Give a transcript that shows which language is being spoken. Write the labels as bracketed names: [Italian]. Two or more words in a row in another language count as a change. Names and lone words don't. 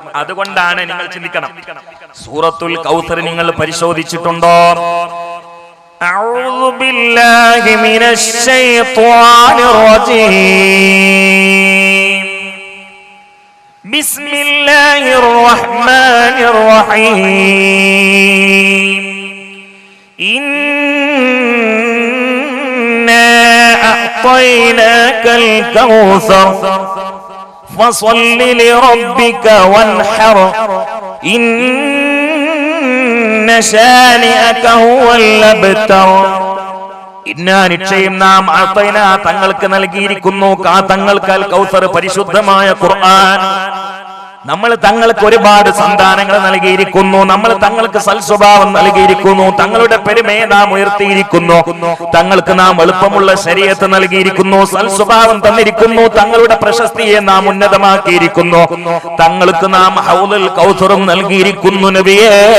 [Malayalam] അതുകൊണ്ടാണ് നിങ്ങൾ ചിന്തിക്കണം, സൂറത്തുൽ കൗസർ നിങ്ങൾ പരിശോധിച്ചിട്ടുണ്ടോ? [Arabic] أعوذ بالله من الشيطان الرجيم. بسم الله الرحمن الرحيم. أعطيناك الكوثر فصل لربك وانحر إن شانئك هو الأبتر. [Malayalam] നിശ്ചയം നാം അഅ്തൈനാ തങ്ങൾക്ക് നൽകിയിരിക്കുന്നു, തങ്ങൾക്ക് അൽ കൗസർ പരിശുദ്ധമായ ഖുർആൻ. നമ്മൾ തങ്ങൾക്ക് ഒരുപാട് സന്താനങ്ങൾ നൽകിയിരിക്കുന്നു, നമ്മൾ തങ്ങൾക്ക് സൽസ്വഭാവം നൽകിയിരിക്കുന്നു, തങ്ങളുടെ പെരുമയെ നാം ഉയർത്തിയിരിക്കുന്നു, തങ്ങൾക്ക് നാം എളുപ്പമുള്ള ശരീഅത്ത് നൽകിയിരിക്കുന്നു, സൽസ്വഭാവം തന്നിരിക്കുന്നു, തങ്ങളുടെ പ്രശസ്തിയെ നാം ഉന്നതമാക്കിയിരിക്കുന്നു, തങ്ങൾക്ക് നാം ഹൗലുൽ കൗസറും നൽകിയിരിക്കുന്നു നബിയേ.